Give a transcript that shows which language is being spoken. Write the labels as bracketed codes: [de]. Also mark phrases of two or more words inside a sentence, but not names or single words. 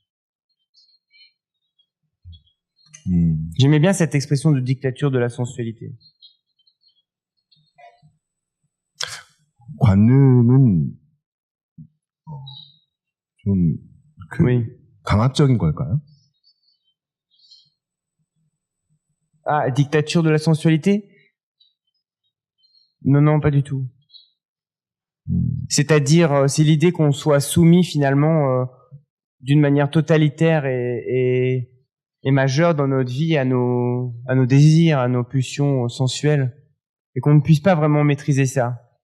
[fr] J'aimais bien cette expression de dictature de la sensualité. [ko] 관음은 좀 [fr] Oui. [ko] 강압적인 걸까요? [fr] Ah, dictature de la sensualité? Non, pas du tout. C'est-à-dire, c'est l'idée qu'on soit soumis finalement d'une manière totalitaire et majeure dans notre vie à nos désirs, à nos pulsions sensuelles, et qu'on ne puisse pas vraiment maîtriser ça.